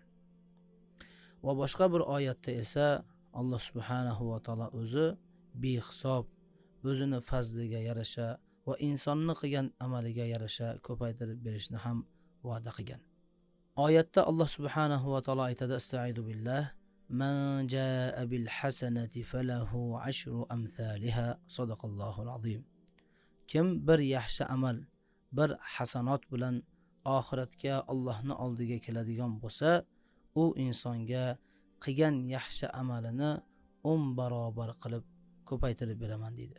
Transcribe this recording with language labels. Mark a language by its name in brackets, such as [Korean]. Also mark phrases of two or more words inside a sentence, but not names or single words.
[Uzbek] Va boshqa bir oyatda esa Allah [Arabic] سبحانه وتعالى [Uzbek] o'zi behisob o'zini fazliga yarasha va insonni qilgan amaliga yarasha ko'paytirib berishni ham va'da qilgan. Oyatda Allah [Arabic] سبحانه وتعالى [Uzbek] aytadi: [Arabic] "أستعيذ بالله، من جاء بالحسنة فله عشر أمثالها." صدق الله العظيم. [Uzbek] Kim bir yaxshi amal, bir hasanot bilan oxiratga Allohning oldiga keladigan bo'lsa, u insonga qilgan yaxshi amalini 10 barobar qilib ko'paytirib beraman deydi.